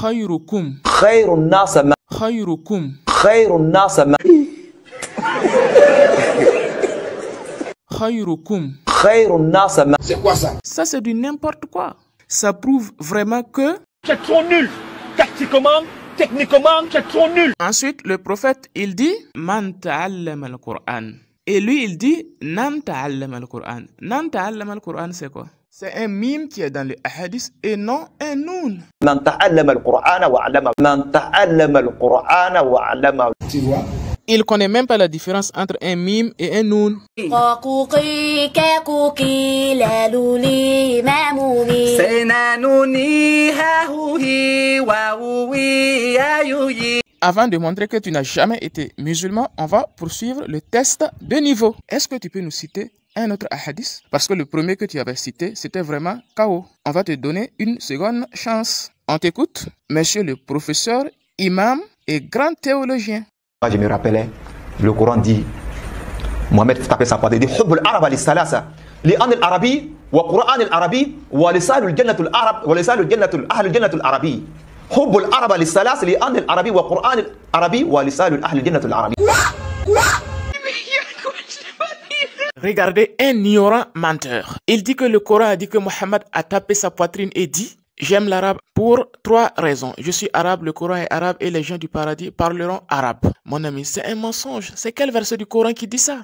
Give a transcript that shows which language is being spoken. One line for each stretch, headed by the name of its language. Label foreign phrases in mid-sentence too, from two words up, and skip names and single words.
Arabic: خيركم. خيركم.
French: C'est quoi ça? Ça c'est du n'importe quoi. Ça prouve vraiment que c'est trop nul. Tactiquement, techniquement, c'est trop nul. Ensuite, le prophète, il dit
Arabic: من تعلم القرآن.
French: Et lui, il dit
Arabic: نن تعلم القرآن. نن تعلم القرآن,
French: c'est quoi? C'est un mime qui est dans le hadith et non un noun.
Arabic: من تعلم القرآن وعلم. من تعلم القرآن وعلم.
French: Tu vois? Il connaît même pas la différence entre un mime et un noun. Avant de montrer que tu n'as jamais été musulman, on va poursuivre le test de niveau. Est-ce que tu peux nous citer un autre hadith, parce que le premier que tu avais cité, c'était vraiment KO. On va te donner une seconde chance. On t'écoute, monsieur le professeur, imam et grand théologien. Moi, je me rappelais, le Coran dit, Mohamed tapait sa poitrine, il dit
Arabic: حب العرب الثلاثة لأن العربي وقرآن العربي ولسان الجنة العرب ولسان الجنة العربي. حب العرب الثلاثة لأن العربي وقرآن العربي ولسان الجنة العربي.
French: Regardez un ignorant menteur. Il dit que le Coran a dit que Mohammed a tapé sa poitrine et dit « J'aime l'arabe pour 3 raisons. Je suis arabe, le Coran est arabe et les gens du paradis parleront arabe. » Mon ami, c'est un mensonge. C'est quel verset du Coran qui dit ça?